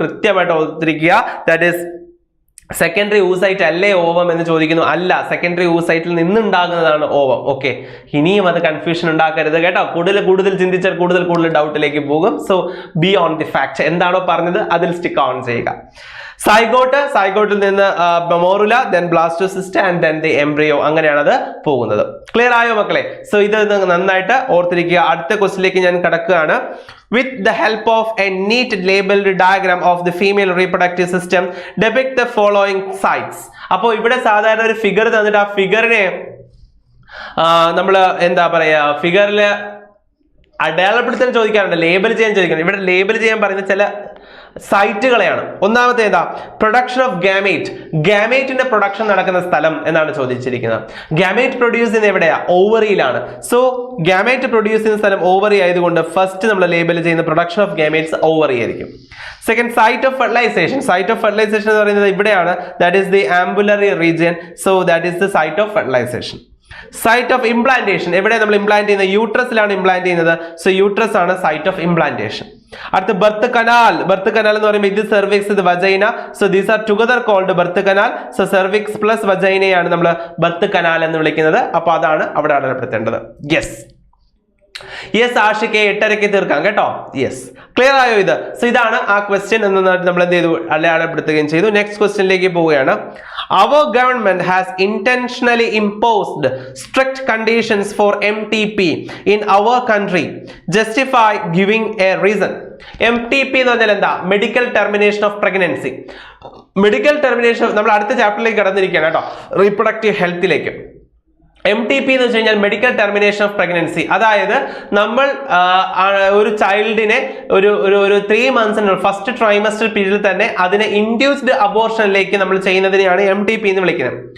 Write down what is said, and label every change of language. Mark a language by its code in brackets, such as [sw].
[ml] കൃത്യമായിട്ട് ഓർത്തിരിക്കുക. [en] that is secondary oocyte [ml] അല്ലേ ഓവം എന്ന് ചോദിക്കുന്നു. അല്ല, സെക്കൻഡറി oocyteൽ നിന്നുണ്ടാകുന്നതാണ് ഓവം. ഓക്കെ, ഇനിയും അത് കൺഫ്യൂഷൻ ഉണ്ടാക്കരുത് കേട്ടോ. കൂടുതൽ ചിന്തിച്ചാൽ കൂടുതൽ ഡൗട്ടിലേക്ക് പോകും. [en] So be on the fact. [ml] എന്താണോ പറഞ്ഞത് അതിൽ സ്റ്റിക്ക് ഓൺ ചെയ്യുക. സൈഗോട്ടിൽ നിന്ന് morula, [en] then blastocyst and then the embryo. [ml] അങ്ങനെയാണ് അത് പോകുന്നത്. ക്ലിയർ ആയോ മക്കളെ? സോ ഇത് നന്നായിട്ട് ഓർത്തിരിക്കുക. അടുത്ത ക്വസ്റ്റ്യനിലേക്ക് ഞാൻ കടക്കുകയാണ്. [en] With the help of a neat labeled diagram of the female reproductive system, depict the following sites. [ml] അപ്പോൾ ഇവിടെ സാധാരണ ഒരു ഫിഗർ തന്നിട്ട് ആ ഫിഗറിനെ നമ്മൾ എന്താ പറയാ, ഫിഗറിൽ അടയാളപ്പെടുത്താൻ ചോദിക്കാറുണ്ട്, ലേബൽ ചെയ്യാൻ ചോദിക്കാറുണ്ട്. ഇവിടെ ലേബൽ ചെയ്യാൻ പറയുന്ന ചില സൈറ്റുകളെയാണ്. ഒന്നാമത്തെ ഏതാ? Production of gamete. ഗാമേറ്റിന്റെ പ്രൊഡക്ഷൻ നടക്കുന്ന സ്ഥലം എന്നാണ് ചോദിച്ചിരിക്കുന്നത്. ഗാമേറ്റ് പ്രൊഡ്യൂസ് ചെയ്യുന്ന എവിടെയാ? ഓവറിയിലാണ്. സോ ഗാമേറ്റ് പ്രൊഡ്യൂസ് ചെയ്യുന്ന സ്ഥലം ഓവറി ആയതുകൊണ്ട് ഫസ്റ്റ് നമ്മൾ ലേബൽ ചെയ്യുന്ന പ്രൊഡക്ഷൻ ഓഫ് ഗാമേറ്റ്സ് ഓവറി ആയിരിക്കും. [en] Second, site of fertilization. [ml] Site of fertilisation എന്ന് പറയുന്നത് ഇവിടെയാണ്. [en] That is the ampullary region. So that is the site of fertilization. [ml] Site of implantation. എവിടെ നമ്മൾ ഇംപ്ലാന്റ് ചെയ്യുന്നത്? യൂട്രസിലാണ് ഇംപ്ലാന്റ് ചെയ്യുന്നത്. സോ യൂട്രസ് ആണ് സൈറ്റ് ഓഫ് ഇംപ്ലാന്റേഷൻ. അടുത്ത ബർത്ത് കനാൽ. ബർത്ത് കനാൽ എന്ന് പറയുമ്പോൾ ഇത് സെർവിക്സ്, ഇത് vagina. [en] So these are together called birth canal. [ml] So cervix plus വജൈനയാണ് നമ്മൾ ബർത്ത് കനാൽ എന്ന് വിളിക്കുന്നത്. അപ്പൊ അതാണ് അവിടെ അടയാളപ്പെടുത്തേണ്ടത്. യെസ് ആഷിക്ക് 8:30 തീർക്കാം കേട്ടോ. യെസ്, ക്ലിയർ ആയോ ഇത്? സോ ഇതാണ് ആ ക്വസ്റ്റ്യൻ എന്ന് നമ്മൾ എന്ത് ചെയ്തു? അടയാളപ്പെടുത്തുകയും ചെയ്തു. നെക്സ്റ്റ് ക്വസ്റ്റ്യനിലേക്ക് പോവുകയാണ്. [en] Our government has intentionally imposed strict conditions for MTP in our country. Justify giving a reason. [ml] MTP എന്ന് പറഞ്ഞാൽ എന്താ? Medical termination of pregnancy. Medical termination നമ്മൾ അടുത്ത ചാപ്റ്ററിലേക്ക് കടന്നിരിക്കുകയാണ് കേട്ടോ, റീപ്രൊഡക്റ്റീവ് ഹെൽത്തിലേക്ക്. MTP എന്ന് വെച്ച് കഴിഞ്ഞാൽ മെഡിക്കൽ ടെർമിനേഷൻ ഓഫ് പ്രഗ്നൻസി. അതായത് നമ്മൾ ഒരു ചൈൽഡിനെ ഒരു 3 months ഫസ്റ്റ് ട്രൈമസ്റ്റർ പീരീഡിൽ തന്നെ അതിനെ ഇൻഡ്യൂസ്ഡ് അബോർഷനിലേക്ക് നമ്മൾ ചെയ്യുന്നതിനെയാണ് MTP എന്ന് വിളിക്കുന്നത്.